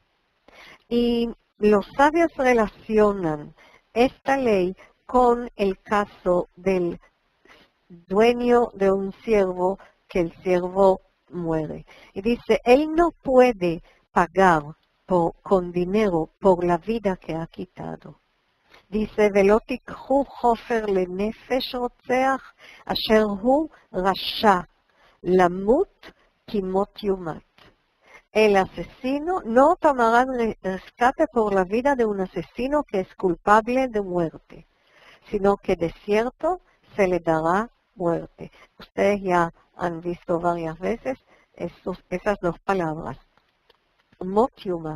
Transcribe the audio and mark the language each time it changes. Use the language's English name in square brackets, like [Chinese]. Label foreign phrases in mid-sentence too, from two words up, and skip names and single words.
[Spanish] Y los sabios relacionan esta ley con el caso del dueño de un siervo que el siervo muere. Y dice, él no puede pagar con dinero por la vida que ha quitado. Dice, [Hebrew] ולא תיקחו חופר לנפש רוצח, אשר הוא רשע, למות כמות יומת. [Spanish] El asesino no tomará rescate por la vida de un asesino que es culpable de muerte, sino que de cierto se le dará muerte. Ustedes ya han visto varias veces esas dos palabras, [Hebrew] מות יומת.